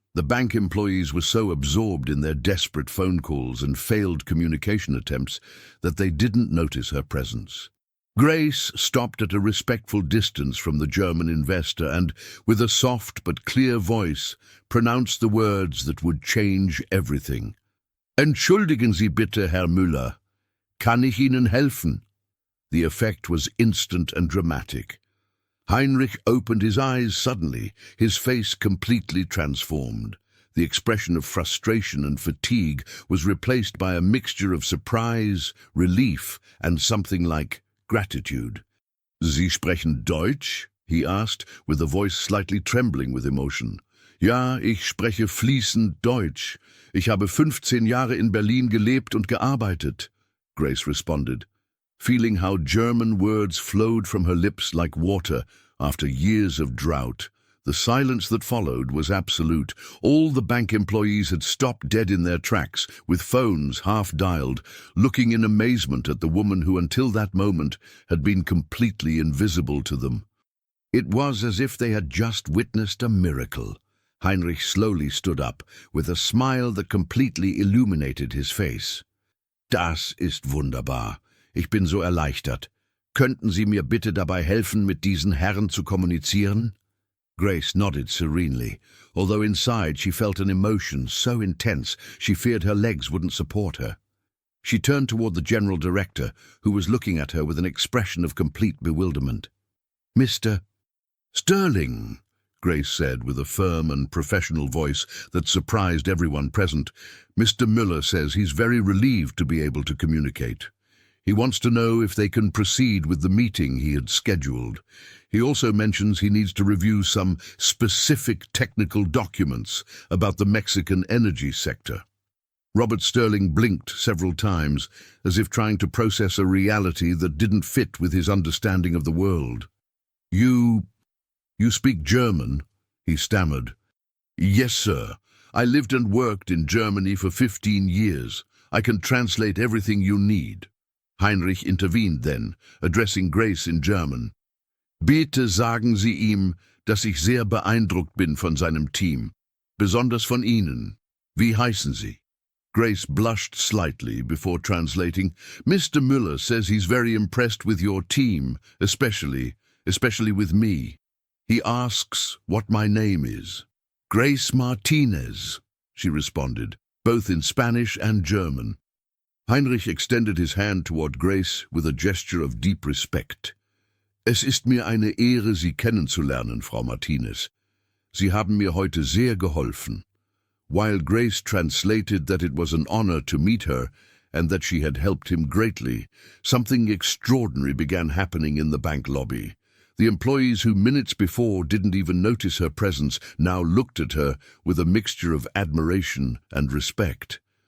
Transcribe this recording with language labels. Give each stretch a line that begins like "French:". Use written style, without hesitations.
English: The bank employees were so absorbed in their desperate phone calls and failed communication attempts that they didn't notice her presence. Grace stopped at a respectful distance from the German investor and, with a soft but clear voice, pronounced the words that would change everything.
German: "Entschuldigen Sie bitte, Herr Müller. Kann ich Ihnen helfen?"
English: The effect was instant and dramatic. Heinrich opened his eyes suddenly, his face completely transformed. The expression of frustration and fatigue was replaced by a mixture of surprise, relief, and something like gratitude.
German: "Sie sprechen Deutsch?"
English: he asked, with a voice slightly trembling with emotion.
German: "Ja, ich spreche fließend Deutsch. Ich habe 15 Jahre in Berlin gelebt und gearbeitet,"
English: Grace responded, feeling how German words flowed from her lips like water after years of drought. The silence that followed was absolute. All the bank employees had stopped dead in their tracks, with phones half-dialed, looking in amazement at the woman who until that moment had been completely invisible to them. It was as if they had just witnessed a miracle. Heinrich slowly stood up, with a smile that completely illuminated his face.
German: Das ist wunderbar. Ich bin so erleichtert. Könnten Sie mir bitte dabei helfen, mit diesen Herren zu kommunizieren?
English: Grace nodded serenely, although inside she felt an emotion so intense she feared her legs wouldn't support her. She turned toward the general director, who was looking at her with an expression of complete bewilderment. Mr. Sterling, Grace said with a firm and professional voice that surprised everyone present. Mr. Müller says he's very relieved to be able to communicate. He wants to know if they can proceed with the meeting he had scheduled. He also mentions he needs to review some specific technical documents about the Mexican energy sector. Robert Sterling blinked several times, as if trying to process a reality that didn't fit with his understanding of the world. You speak German?" he stammered. "Yes, sir. I lived and worked in Germany for 15 years. I can translate everything you need." Heinrich intervened then, addressing Grace in German.
German: "Bitte sagen Sie ihm, dass ich sehr beeindruckt bin von seinem Team, besonders von Ihnen. Wie heißen Sie?"
English: Grace blushed slightly before translating. "Mr. Müller says he's very impressed with your team, especially with me. He asks what my name is." "Grace Martinez," she responded, both in Spanish and German. Heinrich extended his hand toward Grace with a gesture of deep respect.
German: "Es ist mir eine Ehre, Sie kennenzulernen, Frau Martinez. Sie haben mir heute sehr geholfen."
English: While Grace translated that it was an honor to meet her and that she had helped him greatly, something extraordinary began happening in the bank lobby. The employees who minutes before didn't even notice her presence now looked at her with a mixture of admiration and respect.